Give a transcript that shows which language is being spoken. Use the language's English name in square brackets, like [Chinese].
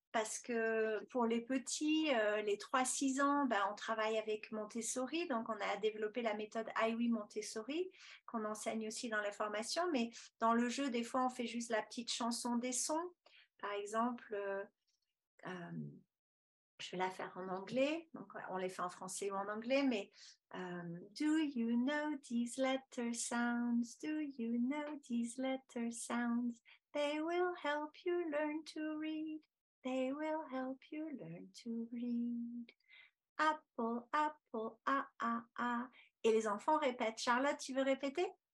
[French] parce que pour les petits, les 3-6 ans, on travaille avec Montessori, donc on a développé la méthode IWI Montessori, qu'on enseigne aussi dans les formations, mais dans le jeu, des fois, on fait juste la petite chanson des sons. Par exemple, je vais la faire en anglais, donc on les fait en français ou en anglais, mais [English] do you know these letter sounds? Do you know these letter sounds? They will help you learn to read. They will help you learn to read. Apple, apple, ah, ah, ah. [French] Et les enfants répètent. Charlotte, tu veux répéter?